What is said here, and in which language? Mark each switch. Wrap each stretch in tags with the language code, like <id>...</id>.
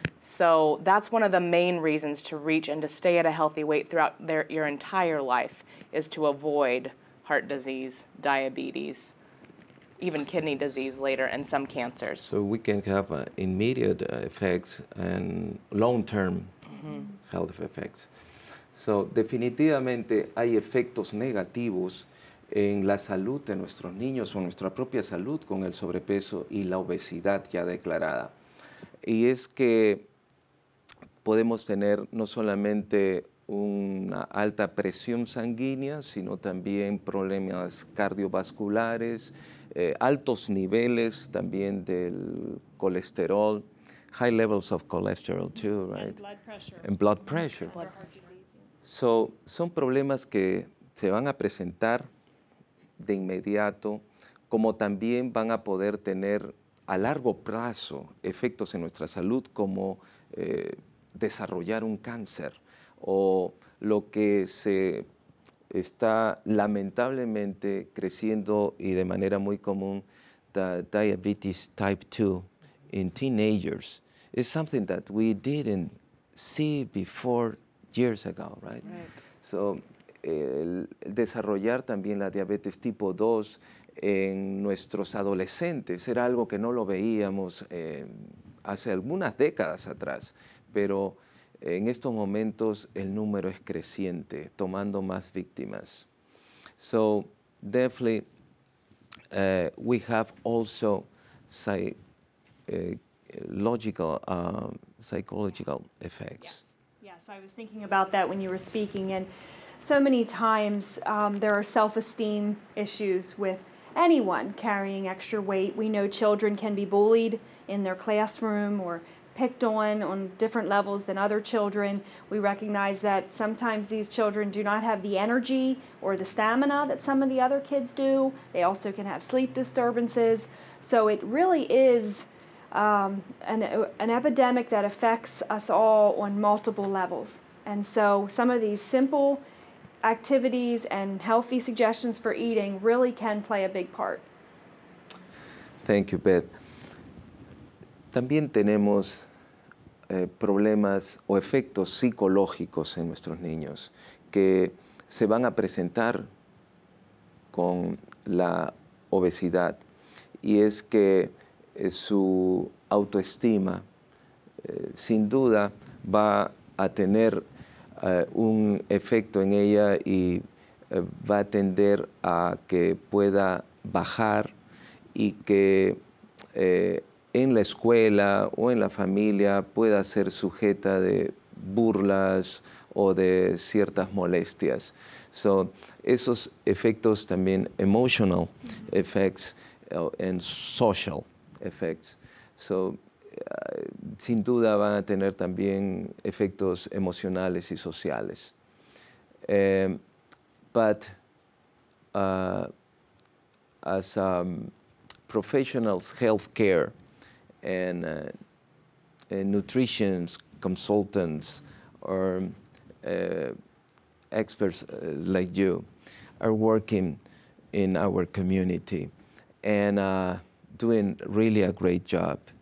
<en>So that's one of the main reasons to reach and to stay at a healthy weight throughout your entire life, is to avoid heart disease, diabetes, even kidney disease later, and some cancers. So we can have immediate effects and long-term health effects.</en> <es>So definitivamente hay efectos negativos en la salud de nuestros niños o nuestra propia salud con el sobrepeso y la obesidad ya declarada. Y es que podemos tener no solamente una alta presión sanguínea, sino también problemas cardiovasculares, altos niveles también del colesterol,</es> <en>high levels of cholesterol too, right? And blood pressure. And blood pressure.</en> <es>So, son problemas que se van a presentar de inmediato, como también van a poder tener a largo plazo efectos en nuestra salud, como desarrollar un cáncer, o lo que se está lamentablemente creciendo y de manera muy común,</es> <en>the diabetes type 2 in teenagers. Is something that we didn't see before years ago, right?</en> <es>So, el desarrollar también la diabetes tipo 2 en nuestros adolescentes era algo que no lo veíamos hace algunas décadas atrás, pero en estos momentos el número es creciente, tomando más víctimas.</es> <en>So definitely we have also psychological effects. Yes, I was thinking about that when you were speaking, and so many times there are self-esteem issues with anyone carrying extra weight. We know children can be bullied in their classroom or picked on different levels than other children. We recognize that sometimes these children do not have the energy or the stamina that some of the other kids do. They also can have sleep disturbances. So it really is an epidemic that affects us all on multiple levels. And so some of these simple activities and healthy suggestions for eating really can play a big part. Thank you, Beth.</en> <es>También tenemos problemas o efectos psicológicos en nuestros niños que se van a presentar con la obesidad, y es que su autoestima sin duda va a tener un efecto en ella y va a tender a que pueda bajar, y que en la escuela o en la familia pueda ser sujeta de burlas o de ciertas molestias.</es> <en>So,</en> <es>esos efectos también,</es> <en>emotional effects and social effects.</en> <es>So, sin duda van a tener también efectos emocionales y sociales.</es> <en>But as professionals, healthcare, and nutrition consultants, or experts like you are working in our community and doing really a great job.</en>